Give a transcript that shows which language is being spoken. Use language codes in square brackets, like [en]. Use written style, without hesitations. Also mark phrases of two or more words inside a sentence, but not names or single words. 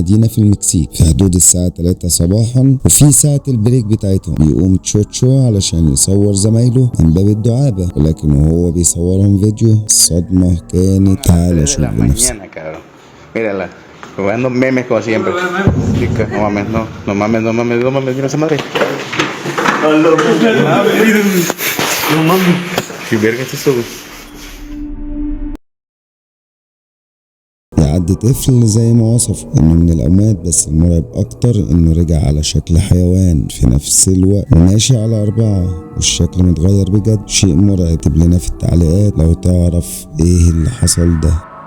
[ar] مدينة في المكسيك في حدود الساعة 3 صباحا، وفي ساعة البريك بتاعتهم بيقوم تشوتشو علشان يصور زمايله من باب الدعابة، ولكن وهو بيصورهم فيديو الصدمة كانت. تعالى شوف بنفسك. [es] Jugando memes como siempre. Chica, no mames, no mames, mira esa madre. No mames. ¿Qué verga es eso, güey? [ar] يعدي طفل زي ما وصف انه من الاموات، بس المرعب اكتر انه رجع على شكل حيوان في نفس الوقت وماشي على 4 والشكل متغير بجد. شيء مرعب. اكتب لنا في التعليقات لو تعرف ايه اللي حصل ده.